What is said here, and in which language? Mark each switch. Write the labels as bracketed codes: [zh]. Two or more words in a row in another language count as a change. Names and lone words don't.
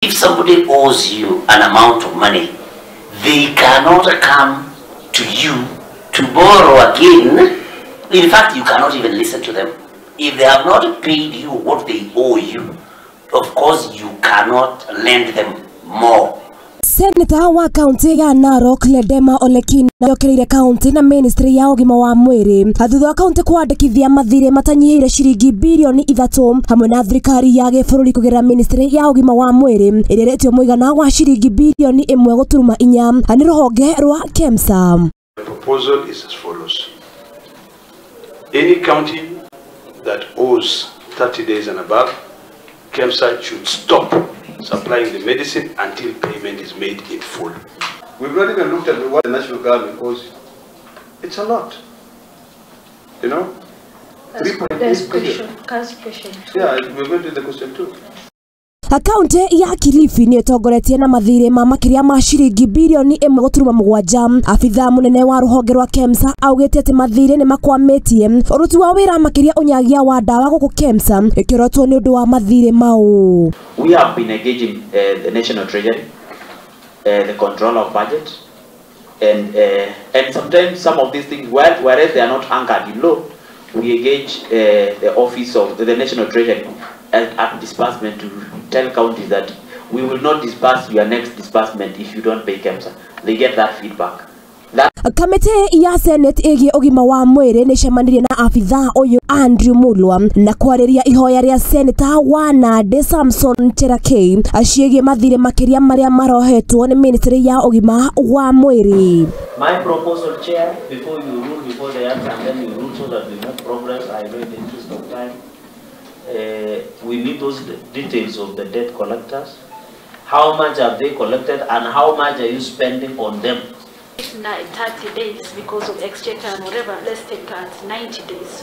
[en] If somebody owes you an amount of money, they cannot come to you to borrow again. In fact, you cannot even listen to them. If they have not paid you what they owe you, of course you cannot lend them more. [ki] Senator wa Kaunti ya Narok Ledema Olekina yokereire Kaunti na Ministry ya Ugima wa Mwiri thutha wa Kaunti kwandikithia Mathiire matanyihire ciringi bilioni 3 hamwe na Thirikari ya gĩbũrũri kũgerera Ministry ya Ugima wa Mwiri Irihe Muigana wa ciringi bilioni 1.4 ni Ruhonge rwa Kemsa. [en] The proposal is as follows. Any county that owes 30 days and above, Kemsa should stop supplying the medicine until payment is made in full. We've not even looked at what the national government owes. It's a lot. You know? There's question. Yeah, we're going to the question too. [ki] Kaunti ya Kilifi ni ĩtongoretie na Mathiire ma makiria ma ciringi bilioni 1.7. Afitha munene wa Ruhonge rwa Kemsa augĩte atĩ Mathiire nĩ makwametie ũruti wa wĩra makiria Unyagia wa Ndawa gũkũ Kemsa ĩkĩrotwo nĩ ũndũ wa Mathiire mau. [en] We have been engaging the National Treasury, the control of budget, and sometimes some of these things, whereas they are not anchored in law, we engage the office of the National Treasury at disbursement to tell counties that we will not disburse your next disbursement if you don't pay Kemsa. They get that feedback. [ki] Kamite ya Senate ĩgiĩ ũgima wa mwĩrĩ nĩ cemanirie na afitha ũyũ Andrew Mulwa na kwarĩria ihoya rĩa Senator wa Nandi Samson Thirikari aciĩgiĩ Mathiire makiria marĩa marohetwo nĩ Ministry ya ũgima wa mwĩrĩ. [en] My proposal, Chair, before you rule before the answer and then you rule so that we make progress, I know in the interest of time. We need those details of the debt collectors. How much have they collected and how much are you spending on them? 30 days because of exchequer and whatever, let's take 90 days.